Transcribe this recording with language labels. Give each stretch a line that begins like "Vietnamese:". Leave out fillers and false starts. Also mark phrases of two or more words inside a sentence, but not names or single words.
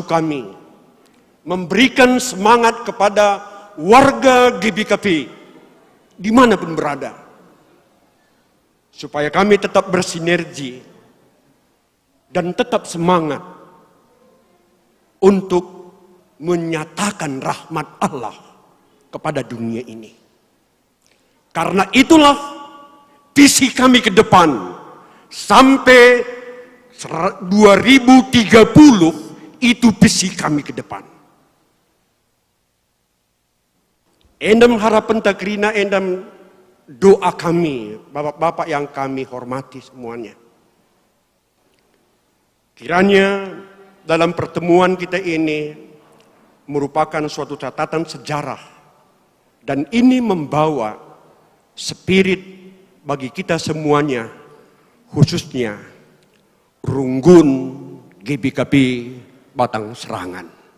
Indonesian: kami, memberikan semangat kepada warga GBKP dimanapun berada, supaya kami tetap bersinergi dan tetap semangat untuk menyatakan rahmat Allah kepada dunia ini. Karena itulah visi kami ke depan sampai 2030, itu visi kami ke depan.
Batak Karo: Endam harapan takrina, endam doa kami,
Indonesian: bapak-bapak yang kami hormati semuanya. Kiranya dalam pertemuan kita ini merupakan suatu catatan sejarah, dan ini membawa spirit bagi kita semuanya, khususnya Runggun GBKP Batang Serangan.